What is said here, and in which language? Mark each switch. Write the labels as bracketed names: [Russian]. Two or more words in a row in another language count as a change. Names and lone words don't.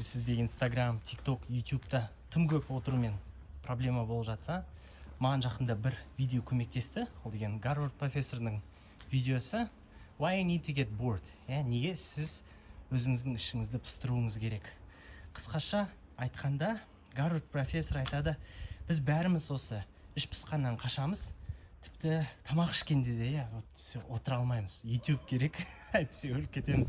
[Kazakh] сізде Instagram, TikTok, YouTube'да тым көп отырумен проблема болып жатса, маған жақында бір видео көмектесті. Ол деген Гарвард профессорының видеосы [English] Why you need to get bored? [Kazakh] Неге сіз өзіңіздің ішіңізді пыстыруыңыз керек? Қысқаша айтқанда, Гарвард профессор айтады, біз бәріміз осы іш пысқаннан қашамыз, тіпті тамақ ішкенде де отыра алмаймыз. YouTube керек, әйтпесе өліп кетеміз.